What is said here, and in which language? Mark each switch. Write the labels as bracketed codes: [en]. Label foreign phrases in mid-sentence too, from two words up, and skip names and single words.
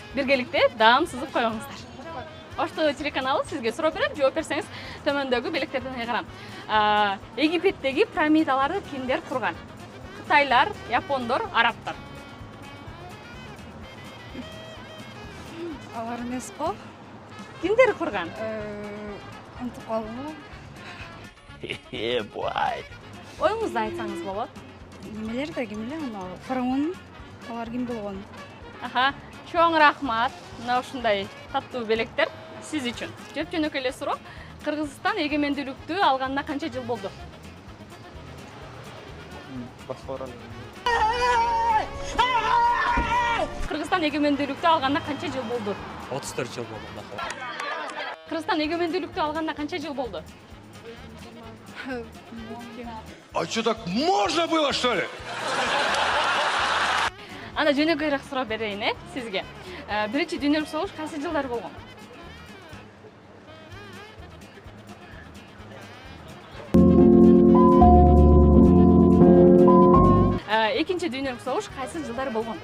[ky] Биргеликте даам сызып коюңуздар. Ошту телеканалы сизге суроо берем, жооп берсеңиз төмөндөгү белектерден айгарам. Египеттеги пирамидаларды кимдер курган? Кытайлар, япондор, арабтар. Алар эмес го. Кимдер курган? Унутуп калдым. [en] Yeah, boy. [ky] Оюңузду айтсаңыз болот. Немелер да ким эле ана фараон алар ким болгон? Аха, чоң рахмат. Мына ушундай таттуу белектер сиз үчүн. Жөп-жөнөкөй эле суроо. Кыргызстан эгемендүүлүктү алганына канча жыл болду? Кыргызстан эгемендүүлүктү алганына канча жыл болду? 34 жыл болду. Кыргызстан эгемендүүлүктү алганына канча жыл болду? [ru] А что, так можно было, что ли? [ky] Ана жөнөкөйрөөк суроо берейин, сизге. Биринчи дүйнөлүк согуш кайсы жылдары болгон? Экинчи дүйнөлүк согуш кайсы жылдары болгон?